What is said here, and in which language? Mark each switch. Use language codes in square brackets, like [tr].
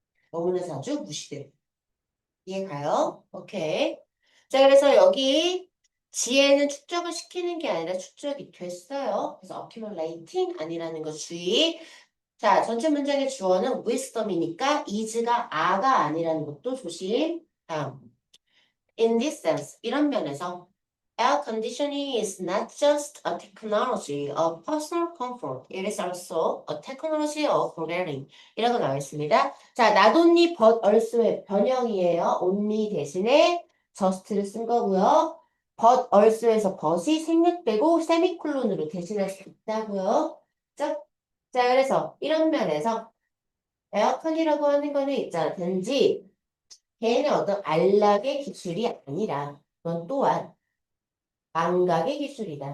[ko] 너무나 자주 무시되고. 이해 가요? 오케이. 자, 그래서 여기 지혜는 축적을 시키는 게 아니라 축적이 됐어요. 그래서 accumulating 아니라는 거 주의. 자, 전체 문장의 주어는 wisdom이니까 is가 a가 아니라는 것도 조심. 다음. [en] In this sense, [ko] 이런 면에서 [en] air conditioning is not just a technology of personal comfort. It is also a technology of learning. [ko] 이라고 나와 있습니다. 자, not only but also의 변형이에요. only 대신에 just를 쓴 거고요. but also에서 but이 생략되고 세미콜론으로 대신할 수 있다고요. 자, 그래서 이런 면에서 에어컨이라고 하는 거는 있잖아. 단지 걔는 어떤 안락의 기술이 아니라 그건 또한 감각의 기술이다.